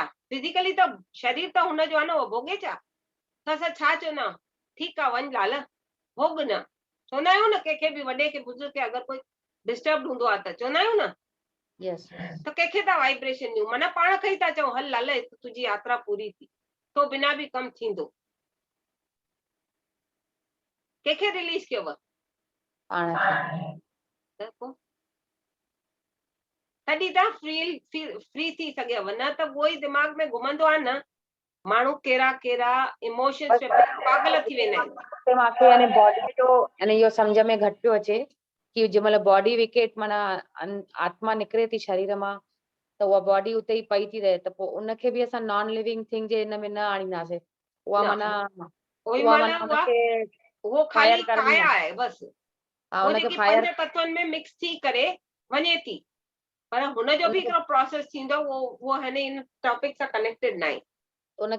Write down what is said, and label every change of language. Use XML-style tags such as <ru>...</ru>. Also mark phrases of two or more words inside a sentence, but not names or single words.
<sd>फिजिकली त शरीर त हुनजो आहे न, उहो भोगे छा? त असां छा चवंदा आहियूं, ठीकु आहे वञ लाल भोग न, चवंदा आहियूं न कंहिंखे बि वॾे खे बुजुर्ग खे अगरि कोई डिस्टर्ब हूंदो आहे त चवंदा आहियूं न। यस त कंहिंखे था वाइब्रेशन ॾियूं, माना पाण खे ई था चऊं हल लाल तुंहिंजी यात्रा पूरी थी, तो बिना बि कमु थींदो। कंहिंखे रिलीज कयव? पाण खे। त पोइ तॾहिं तव्हां फ्री थी सघेव, न त उहो ई दिमाग़ में घुमंदो आहे न, माण्हू कहिड़ा कहिड़ा इमोशन्स में पागल थी वेंदा आहिनि। मूंखे यानी बॉडी जो यानी इहो सम्झ में घटि पियो अचे कि जंहिं महिल</sd> <en>body vacate</en> <sd>माना आत्मा निकिरे थी शरीर मां त उहा बॉडी उते ई पई थी रहे, त पोइ उनखे बि असां</sd> <en>non living thing</en> <sd>जे हिन में न आणींदासीं। उहा माना उनखे उहो फायर खाली करणी काया आहे। आहे बसि, हा उहो उनखे जेकी फायर पंज तत्वनि में मिक्स थी करे वञे थी, पर हुनजो बि हिकिड़ो प्रोसेस थींदो, उहो हाणे इन टॉपिक सां कनेक्टेड न आहे। उनखे</sd>